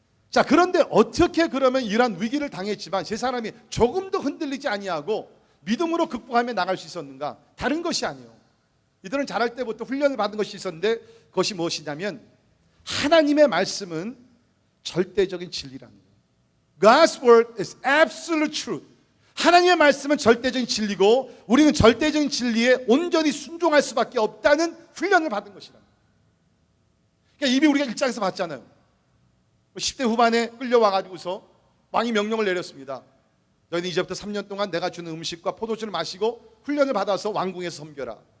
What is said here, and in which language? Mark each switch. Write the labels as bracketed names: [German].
[Korean] 자, 그런데 어떻게 그러면 이러한 위기를 당했지만 세 사람이 조금도 흔들리지 아니하고 믿음으로 극복하며 나갈 수 있었는가? 다른 것이 아니에요. 이들은 자랄 때부터 훈련을 받은 것이 있었는데, 그것이 무엇이냐면 하나님의 말씀은 절대적인 진리라는 거예요. [English] God's word is absolute truth. [Korean] 하나님의 말씀은 절대적인 진리고 우리는 절대적인 진리에 온전히 순종할 수밖에 없다는 훈련을 받은 것이다. 그러니까 이미 우리가 1장에서 봤잖아요. 10대 후반에 끌려와가지고서 왕이 명령을 내렸습니다. 너희는 이제부터 3년 동안 내가 주는 음식과 포도주를 마시고 훈련을 받아서 왕궁에서 섬겨라.